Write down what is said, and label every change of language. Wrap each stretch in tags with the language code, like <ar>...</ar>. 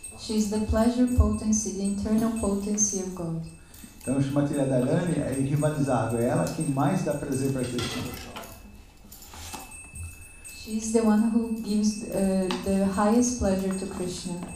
<en>She is the pleasure potency, the internal potency of God.</en> <pt>Então Srimati Radharani é irrivalizável, é ela quem mais dá prazer para Krishna.</pt> <en>She is the one who gives the highest pleasure to Krishna.</en>